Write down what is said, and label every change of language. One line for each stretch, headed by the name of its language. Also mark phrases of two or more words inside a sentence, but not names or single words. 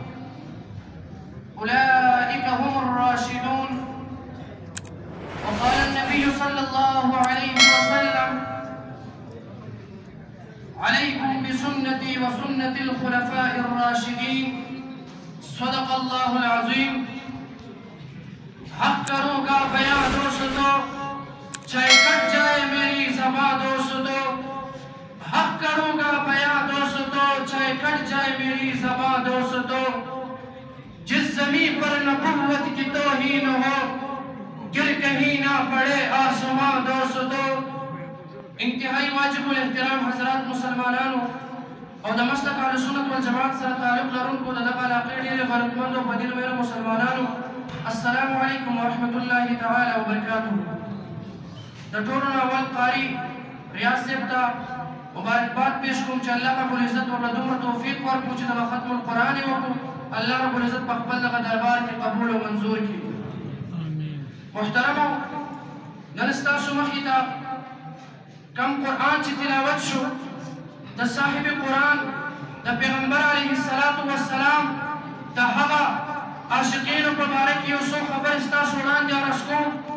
Arabic: أولئك هم الراشدون. وقال النبي صلى الله عليه وسلم: عليكم بسنتي وسنة الخلفاء الراشدين. صدق الله العظيم.
Urdu: حق کروں گا بیاں دوستو، چاہے کٹ جائے میری زبان دوستو. حق کروں گا بیاں دوستو، چاہے کٹ جائے میری زبان دوستو. جس زمین پر نبوت کی توہین ہو، گر کہیں نہ پڑے آسمان دوستو.
Pashto: انتہائی واجب الاحترام حضرات مسلمانانو اور دا مسلک اہل سنت والجماعت سره تعلق لرونکو د دغه علاقې ډېرې غیرتمندو په دین ویلو مسلمانانو،
Arabic: السلام علیکم ورحمۃ اللہ تعالی وبرکاتہ.
Pashto: د ټولو نه اول قاری ریاض صاحب ته مبارکباد پیش کوم چې
Arabic: الله رب العزت
Pashto: ورله دومره توفیق ورکړو چې دغه ختم القرآن یې وکړو.
Arabic: الله رب العزت
Pashto: په خپل دغه دربار کې قبول او منظور کړي. محترمو، نن ستاسو مخې ته کم قرآن چې تلاوت شو د صاحب قرآن د پیغمبر
Arabic: علیه السلام
Pashto: د هغه عاشقینو په باره کې یو څو خبرې ستاسو وړاندې عرض کوم.